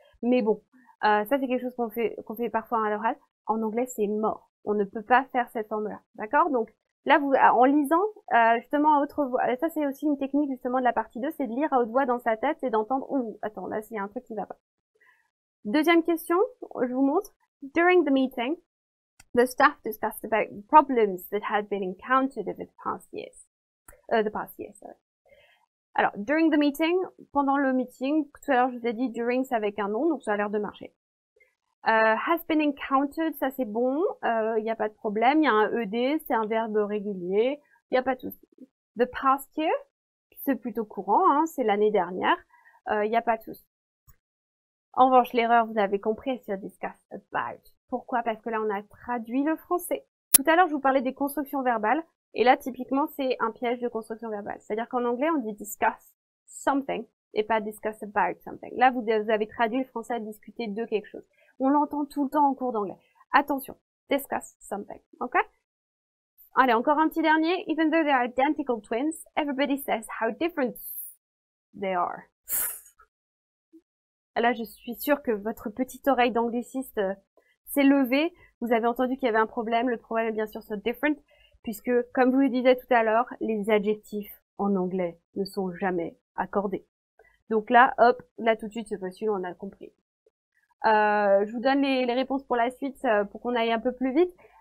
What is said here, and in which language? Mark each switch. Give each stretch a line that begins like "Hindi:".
French: Mais bon, ça c'est quelque chose qu'on fait parfois à l'oral. En anglais, c'est mort. On ne peut pas faire cette forme-là, d'accord? Donc, là, en lisant, justement, à haute voix, ça c'est aussi une technique justement de la partie 2, c'est de lire à haute voix dans sa tête et d'entendre, attends, là, il y a un truc qui va pas. Deuxième question, je vous montre.
English: During the meeting, the staff discussed about problems that had been encountered over the past year, sorry.
French: Alors,
English: during the meeting,
French: pendant le meeting, tout à l'heure je vous ai dit during c'est avec un nom, donc ça a l'air de marcher.
English: Has been encountered,
French: ça c'est bon, il n'y a pas de problème, il y a un ED, c'est un verbe régulier, il n'y a pas de souci. The past year, c'est plutôt courant, hein, c'est l'année dernière, il n'y a pas de souci. En revanche, l'erreur, vous avez compris, c'est discuss about. Pourquoi? Parce que là, on a traduit le français. Tout à l'heure, je vous parlais des constructions verbales, et là, typiquement, c'est un piège de construction verbale. C'est-à-dire qu'en anglais, on dit discuss something, et pas discuss about something. Là, vous avez traduit le français à discuter de quelque chose. On l'entend tout le temps en cours d'anglais. Attention, discuss something, ok? Allez, encore un petit dernier.
English: Even though they are identical twins, everybody says how different they are.
French: Là, je suis sûre que votre petite oreille d'angliciste s'est levé, vous avez entendu qu'il y avait un problème, le problème est bien sûr so different, puisque, comme vous le disiez tout à l'heure, les adjectifs en anglais ne sont jamais accordés. Donc là, hop, là tout de suite, ce facile, on a compris. Je vous donne les réponses pour la suite, pour qu'on aille un peu plus vite.